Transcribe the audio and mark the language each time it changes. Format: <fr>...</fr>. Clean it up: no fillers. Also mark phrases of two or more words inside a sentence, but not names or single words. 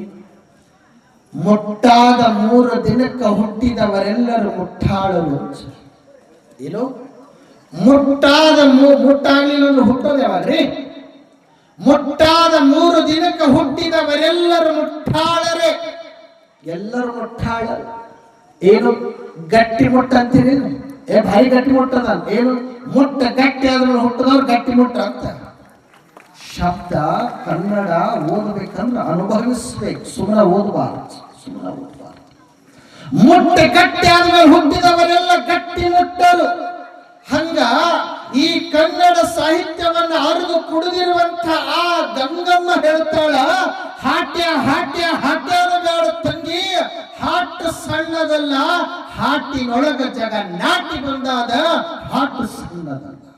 <kn>ಮುಟ್ಟಾದ 3 ದಿನಕ್ಕೆ ಹುಟ್ಟಿದವರೆಲ್ಲರೂ ಮುಟ್ಟಾಳರು. ಏನು? ಮುಟ್ಟಾಗಲಿಲ್ಲ ಹುಟ್ಟೋದು ಯಾವಾಗ್ರಿ? ಮುಟ್ಟಾದ 3 ದಿನಕ್ಕೆ ಹುಟ್ಟಿದವರೆಲ್ಲರೂ ಮುಟ್ಟಾಳರೇ. ಎಲ್ಲರೂ ಮುಟ್ಟಾಳರು. ಏನು? ಗಟ್ಟಿ ಮುಟ್ಟ ಅಂತೀರಿ? ಭಾರಿ ಗಟ್ಟಿ ಮುಟ್ಟದ. ಏನು? ಮುಟ್ಟ ಗಟ್ಟಿ ಆದ್ಮೇಲೆ ಹುಟ್ಟದವ್ರು ಗಟ್ಟಿ ಮುಟ್ಟ ಅಂತ. ಶಬ್ದ ಕನ್ನಡ ಓದಬೇಕಂದ್ರೆ ಅನುಭವಿಸ್ಬೇಕು, ಸುಮ್ಮನೆ ಓದಬಾರ್ದು. ಮುಟ್ಟ ಗಟ್ಟಿ ಆದ್ಮೇಲೆ ಹುಟ್ಟಿದವರೆಲ್ಲ ಗಟ್ಟಿ ಮುಟ್ಟರು. ಹಂಗ ಈ ಕನ್ನಡ ಸಾಹಿತ್ಯವನ್ನ ಅರಿದು ಕುಡಿದಿರುವಂತ ಆ ಗಂಗಮ್ಮ ಹೇಳ್ತಾಳ, ಹಾಟ್ಯ ಹಾಟ್ಯ ಹಾಟ್ಯಾನ ಬೇಡ ತಂಗಿ, ಹಾಟ್ ಸಣ್ಣದಲ್ಲ, ಹಾಟಿನೊಳಗ ಜಗ ನಾಟಿ ಬಂದಾದ, ಹಾಟು ಸಣ್ಣದಲ್ಲ.</kn>